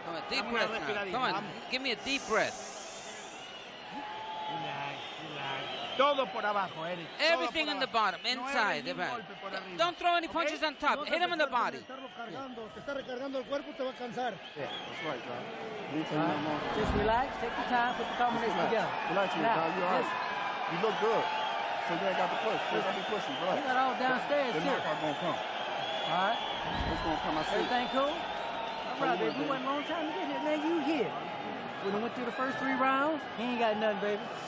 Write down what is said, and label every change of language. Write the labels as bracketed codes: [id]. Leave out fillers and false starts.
[en] Deep breath now. Come on, give me a deep breath. [es] Todo por abajo, Erik. [en] Everything in the bottom, inside the back. Don't throw any punches on top. Hit him in the body. [es] Te está recargando el cuerpo, te va a cansar. [en] Yeah, that's right, John. Just relax, take your time, put the combination together. Relax, you look good. So you ain't got to push. You got to be pushing, right? You got all downstairs, too. The knockout gonna come. All right. It's gonna come, I see. Everything cool? All right, baby. We went a long time to get here. Man, you here. We done went through the first 3 rounds. He ain't got nothing, baby.